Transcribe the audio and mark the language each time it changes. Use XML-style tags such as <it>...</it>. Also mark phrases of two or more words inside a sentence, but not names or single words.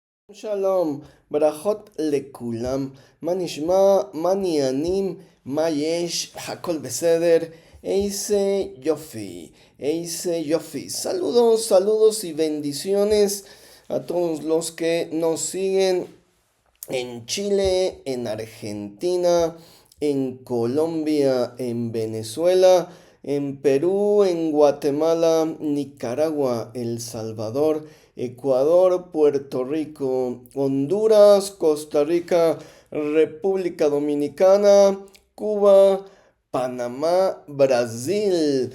<he>שלום ברכות לכולם מה נשמע מה העניינים מה יש הכל בסדר איזה יופי.</he> <es>Saludos, saludos y bendiciones a todos los que nos siguen en Chile, en Argentina, en Colombia, en Venezuela, en Perú, en Guatemala, Nicaragua, El Salvador, Ecuador, Puerto Rico, Honduras, Costa Rica, República Dominicana, Cuba, Panamá, Brasil.</es>